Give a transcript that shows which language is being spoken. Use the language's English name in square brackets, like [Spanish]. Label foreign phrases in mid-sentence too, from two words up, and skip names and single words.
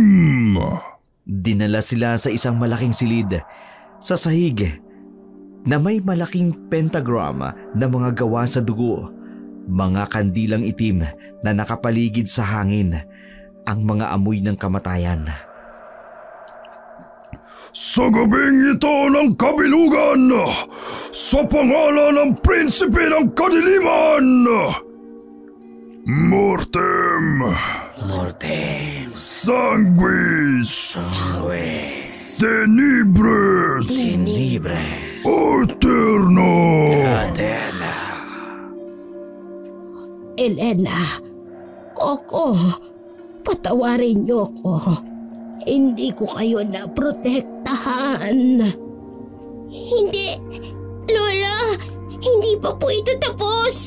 [Filipino] Dinala sila sa isang malaking silid sa sahig na may malaking pentagram na mga gawa sa dugo, mga kandilang itim na nakapaligid sa hangin, ang mga amoy ng kamatayan. Sa gabing ito ng kabilugan, sa pangalan ng prinsipe ng kadiliman, [Latin] Mortem! Mortem! Sanguis! Sanguis! Tenebres! Tenebres! Eterno! Eterna! [Filipino] Elena, Coco, patawarin niyo ko. Hindi ko kayo naprotektahan. Hindi, Lola, hindi pa po ito tapos.